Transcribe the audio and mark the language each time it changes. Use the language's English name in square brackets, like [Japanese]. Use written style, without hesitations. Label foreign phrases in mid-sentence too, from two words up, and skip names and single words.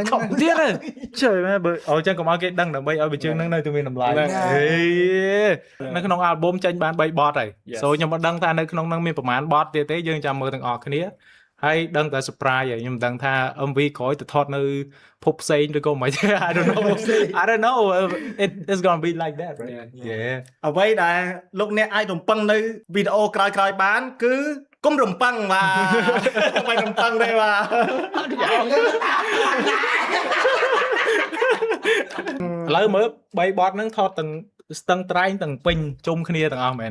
[Khmer] ទៀតហើយជួយមែនបើអូចឹងកុំឲ្យគេដឹងដើម្បីឲ្យបញ្ជើងនឹងនៅតែមានតម្លៃហេនៅក្នុង album ចេញបាន3បទហើយ so ខ្ញុំមិនដឹងថានៅក្នុងនឹងមានប្រហែលបទទៀតទេយើងចាំមើលទាំងអស់គ្នាហើយដឹងតែ surprise ហើយខ្ញុំមិនដឹងថា MV ក្រោយទៅថតនៅភពផ្សេងឬក៏មិន [English] I don't know it's going to be like that right yeah [Khmer] អ្វីដែលលោកអ្នកអាចរំពឹងនៅវីដេអូក្រោយៗបានគឺកុំរំពឹងបាទមិនរំពឹងទេបាទ ឥឡូវមើល3បទហ្នឹងថតទាំងស្ទឹងត្រែងទាំងពេញជុំគ្នាទាំងអស់មែន